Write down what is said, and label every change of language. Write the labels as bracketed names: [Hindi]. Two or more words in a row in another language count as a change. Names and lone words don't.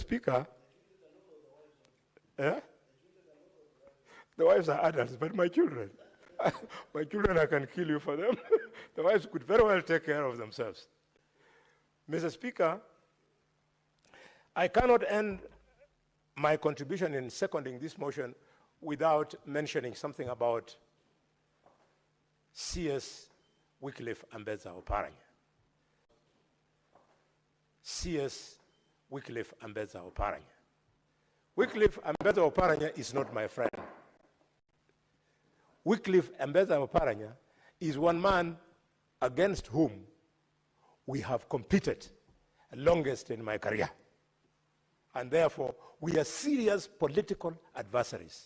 [English] Speaker, the wives are adults, but my children, my children, I can kill you for them. The wives could very well take care of themselves. Mr. Speaker, I cannot end my contribution in seconding this motion without mentioning something about CS Wycliffe Ambetsa Oparanya. CS Wycliffe Ambetsa Oparanya. Wycliffe Ambetsa Oparanya is not my friend. Wycliffe Ambetsa Oparanya is one man against whom we have competed longest in my career. And therefore, we are serious political adversaries.